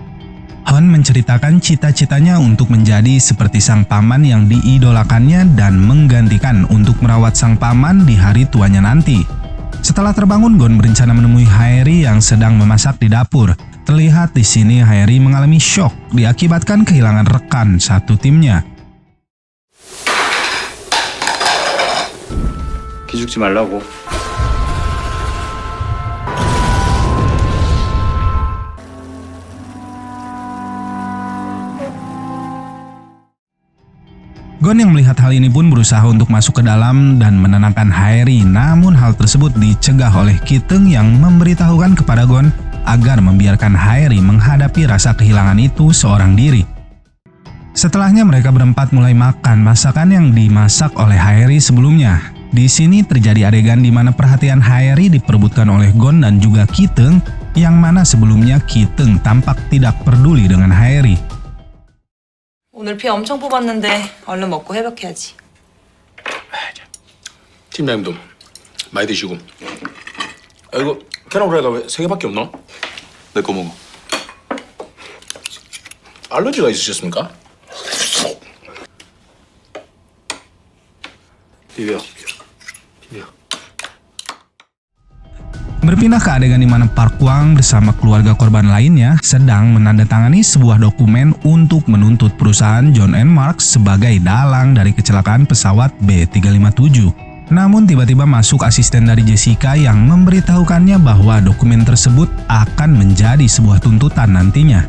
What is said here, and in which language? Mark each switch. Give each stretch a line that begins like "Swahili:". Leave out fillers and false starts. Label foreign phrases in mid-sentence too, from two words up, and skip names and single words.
Indonesian: Hon menceritakan cita-citanya untuk menjadi seperti sang paman yang diidolakannya dan menggantikan untuk merawat sang paman di hari tuanya nanti. Setelah terbangun, Gon berencana menemui Haeri yang sedang memasak di dapur. Terlihat di sini Haeri mengalami shock diakibatkan kehilangan rekan satu timnya.
Korean: 기죽지 말라고.
Indonesian: Gon yang melihat hal ini pun berusaha untuk masuk ke dalam dan menenangkan Haeri, namun hal tersebut dicegah oleh Kiteng yang memberitahukan kepada Gon agar membiarkan Haeri menghadapi rasa kehilangan itu seorang diri. Setelahnya mereka berempat mulai makan masakan yang dimasak oleh Haeri sebelumnya. Di sini terjadi adegan di mana perhatian Haeri diperebutkan oleh Gon dan juga Kiteng, yang mana sebelumnya Kiteng tampak tidak peduli dengan Haeri.
Korean: 오늘 피 엄청 뽑았는데 얼른 먹고 회복해야지. 팀장님도 많이 드시고. 아, 이거 계란 후라이가 왜 3개밖에 없나? 내 거 먹어. 알러지가 있으셨습니까? 비벼.
Indonesian: Berpindah ke adegan di mana Park Kwang bersama keluarga korban lainnya sedang menandatangani sebuah dokumen untuk menuntut perusahaan John & Mark sebagai dalang dari kecelakaan pesawat B357. Namun tiba-tiba masuk asisten dari Jessica yang memberitahukannya bahwa dokumen tersebut akan menjadi sebuah tuntutan nantinya.